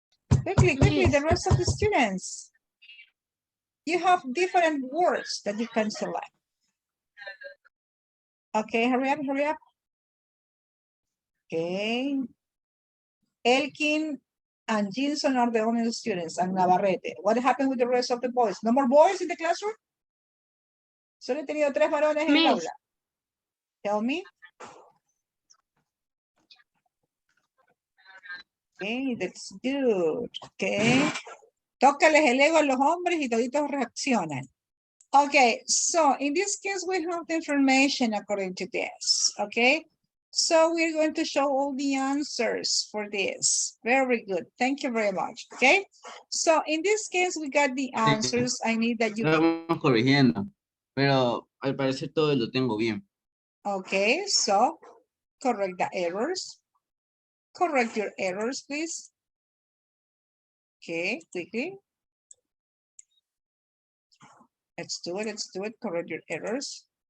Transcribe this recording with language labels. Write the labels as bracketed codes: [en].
[en] Quickly, the rest of the students. You have different words that you can select. Okay, hurry up, hurry up. Okay. Elkin and Jinson are the only students, and Navarrete. What happened with the rest of the boys? No more boys in the classroom? [es] Solo he tenido 3 varones en el [en] Miss. [es] aula. [en] Tell me. Okay, that's good. Okay. [es] Tócales el ego a los hombres y toditos reaccionan. [en] Okay, so in this case, we have the information according to this, okay? So we're going to show all the answers for this. Very good, thank you very much, okay? So in this case, we got the answers. I need that you... [es] Estamos corrigiendo, pero al parecer todo lo tengo bien. [en] Okay, so correct the errors. Correct your errors, please. Okay, quickly. Let's do it, correct your errors.